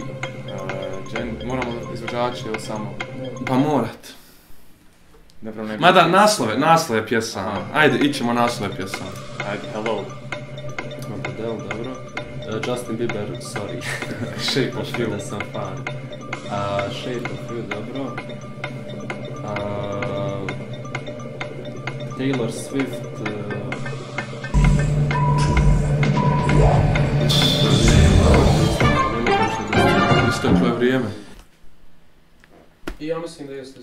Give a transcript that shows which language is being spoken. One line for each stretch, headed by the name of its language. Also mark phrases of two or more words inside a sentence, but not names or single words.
Croatian: Moramo izvođače ili samo? Pa morat. Mada naslove pjesama. Ajde, ićemo naslove pjesama. Ajde, Hello. Adele, dobro. Justin Bieber, Sorry. Shape of You. Da sam fan. Shape of You, dobro. Taylor Swift. Isteklo je vrijeme. I ja mislim da jeste.